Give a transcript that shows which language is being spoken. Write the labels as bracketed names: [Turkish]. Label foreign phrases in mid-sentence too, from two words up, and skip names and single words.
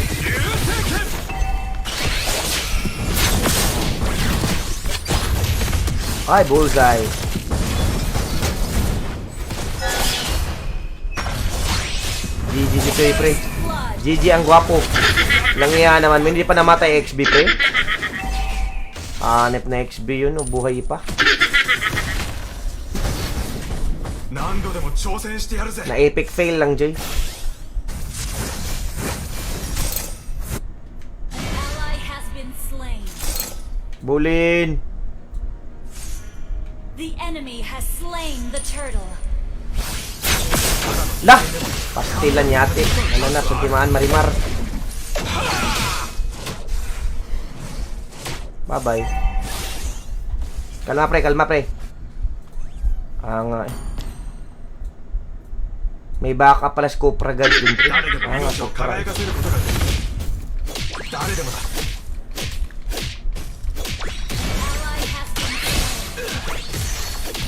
[English] Ay, bullseye. [Filipino] GG si Choy, pre. GG ang gwapo. Langya naman. Hindi pa namatay XB, pre. Hanep na XB yun. O, buhay pa. [Japanese] 何度でも挑戦してやるぜ [Filipino] Na epic fail lang, Joy. [English] Ally has been slain. Bulin. The enemy has slain the turtle. Lah! [Cebuano] Pastilan yate. [Filipino] Ano na, suntimaan marimar. [English] Bye-bye. [Filipino] Kalma, pre. Kalma, pre. Nga eh. May backup pala scope ragad dun, pre. [Japanese] 誰でも [Filipino] Nga, [Japanese] 命を [Filipino] scope [Japanese] 輝 [Filipino] ragad. [Japanese] かせることができる誰でもだ [English] Ally has been slain.